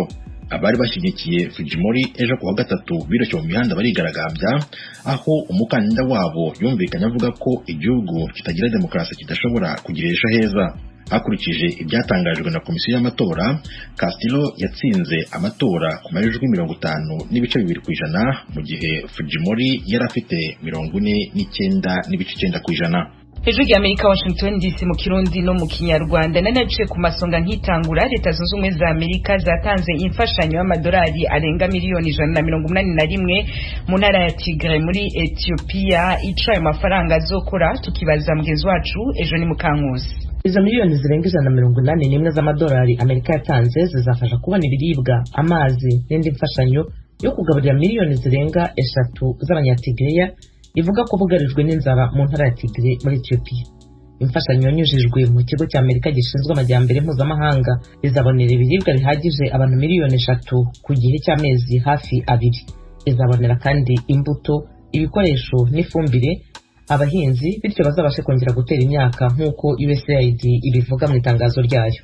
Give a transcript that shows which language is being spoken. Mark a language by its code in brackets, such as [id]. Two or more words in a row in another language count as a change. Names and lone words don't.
[rw] Abari bashyigikiye Fujimori ejo kuwa gatatu biroshye mu mihanda barigaragambya, aho umukandida wabo yumvikanye avuga ko igihugu kitagira demokarasi kidashobora kugira ejo heza. Hakurikije ibyatangajwe na komisiyo y'amatora, Castillo yatsinze amatora ku majwi 50.2%, mu gihe Fujimori yari afite 49.9%. Ijwi ry'Amerika, Washington DC, mu Kirundi no mu Kinyarwanda. [rn] Nanaciye ku masonga nkitangura, Leta Zunze Ubumwe za Amerika zatanze imfashanyo y'amadolari arenga miliyoni 181 mu ntara ya Tigray muri Ethiopia. Ico ayo mafaranga azokora tukibaza mugenzi wacu ejo ni Mukankusi. [rw] Izo miliyoni zirenga 181 z'amadolari Amerika yatanze zizafasha kubona ibiribwa, amazi n'indi mfashanyo yo kugaburira miliyoni zirenga 3 z'abanyatigreya ivuga ko bugarijwe n'inzara mu ntara ya Tigray muri Ethiopia. Imfashanyo yanyujijwe mu kigo cya Amerika gishinzwe amajyambere mpuzamahanga izabonera ibiribwa bihagije abantu miliyoni 3 ku gihe cy'amezi hafi 2. Izabonera kandi imbuto, ibikoresho n'ifumbire abahinzi, bityo bazabashe kongera gutera imyaka nk'uko USAID ibivuga mu itangazo ryayo.